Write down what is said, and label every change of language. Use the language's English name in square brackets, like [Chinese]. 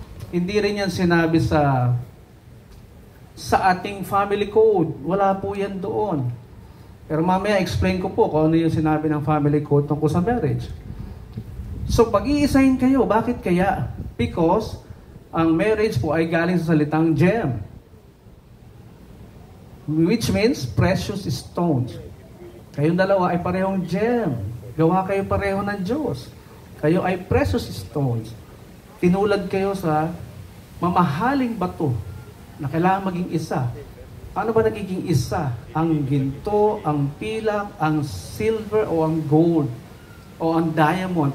[Filipino] Hindi rin yan sinabi sa ating family code. Wala po yan doon. Pero mamaya explain ko po kung ano yung sinabi ng family code tungkol sa marriage. So pag-iisahin kayo, bakit kaya? Because ang marriage po ay galing sa salitang gem. [English] Which means precious stones. [Filipino] Kayong dalawa ay parehong gem. Gawa kayo pareho ng Diyos. Kayo ay precious stones. Tinulad kayo sa mamahaling bato na kailangan maging isa. Paano ba nagiging isa? Ang ginto, ang pilak, ang silver, o ang gold, o ang diamond.